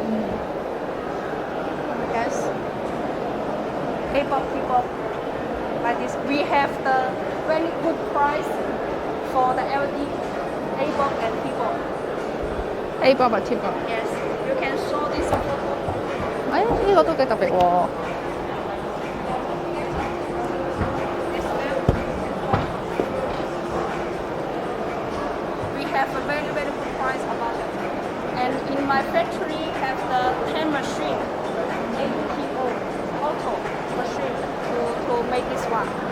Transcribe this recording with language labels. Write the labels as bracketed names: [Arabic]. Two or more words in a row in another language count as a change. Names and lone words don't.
[English] Yes. A bulb, T bulb. Like this. We have the very good price for the LED A bulb and T bulb. A bulb 或 T bulb。 Yes. You can show this photo. [Cantonese] 呢個都幾特別喎。 [English] This lamp. We have a very good price about it. And in my factory have the 10 machine, AUTO, auto machine to make this one.